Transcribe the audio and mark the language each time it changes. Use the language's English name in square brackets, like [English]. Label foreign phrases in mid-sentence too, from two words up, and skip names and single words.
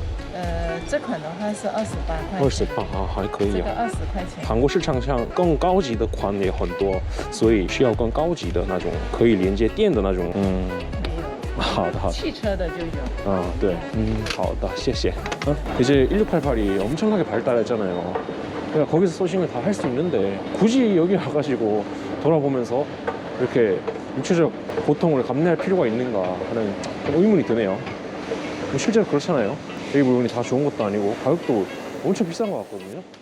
[Chinese] 这款的话是28块钱。？28啊，还可以这个啊。 20块钱。韩国市场上更高级的款也很多，所以需要更高级的那种可以连接电的那种。没有。好的好的。汽车的就有。 네.好的, 谢谢. [Korean] 이제 1688이 엄청나게 발달했잖아요. 그러니까 거기서 소싱을 다 할 수 있는데 굳이 여기 와가지고 돌아보면서 이렇게 육체적 고통을 감내할 필요가 있는가 하는 의문이 드네요. 실제로 그렇잖아요. 여기 물건이 다 좋은 것도 아니고 가격도 엄청 비싼 것 같거든요.